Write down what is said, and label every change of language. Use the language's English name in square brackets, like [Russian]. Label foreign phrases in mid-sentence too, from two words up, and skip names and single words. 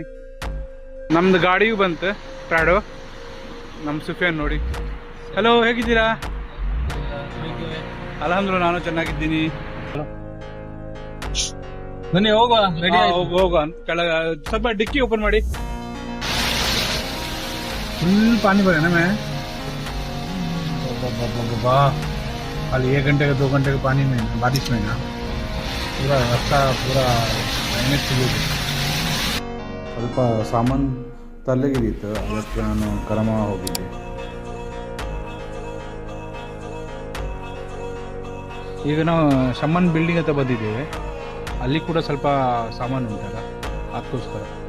[Kannada] ನಮ್ದು ಗಾಡಿಯೂ ಬಂತು, ಪ್ರಾಡೋ. ನಮ್ಮ ಸುಫಿಯಾನ್ ನೋಡಿ. ಹಲೋ, ಹೇಗಿದ್ದೀರಾ? ಅಲ್ಹಮ್ದುಲಿಲ್ಲಾಹ್, ನಾನು ಚೆನ್ನಾಗಿದ್ದೀನಿ. ಬನ್ನಿ ಹೋಗುವ, ರೆಡಿ ಹೋಗುವ. ಕೆಳಗೆ ಸ್ವಲ್ಪ ಡಿಕ್ಕಿ ಓಪನ್ ಮಾಡಿ. [Hindi] फुल पानी भरे ना मैं खाली 1 घंटे का 2 घंटे के पानी में, बारिश में ना पूरा रास्ता पूरा [Kannada] ಸ್ವಲ್ಪ ಸಾಮಾನು ತಲೆಗಿರಿತ್ತು, ಅದಕ್ಕೆ ನಾನು ಕರಮ ಹೋಗಿದ್ದೆ. ಈಗ ನಾವು ಶಮ್ಮನ್ ಬಿಲ್ಡಿಂಗ್ ಹತ್ರ ಬಂದಿದ್ದೇವೆ. ಅಲ್ಲಿ ಕೂಡ ಸ್ವಲ್ಪ ಸಾಮಾನು ಉಂಟಲ್ಲ, ಅದಕ್ಕೋಸ್ಕರ.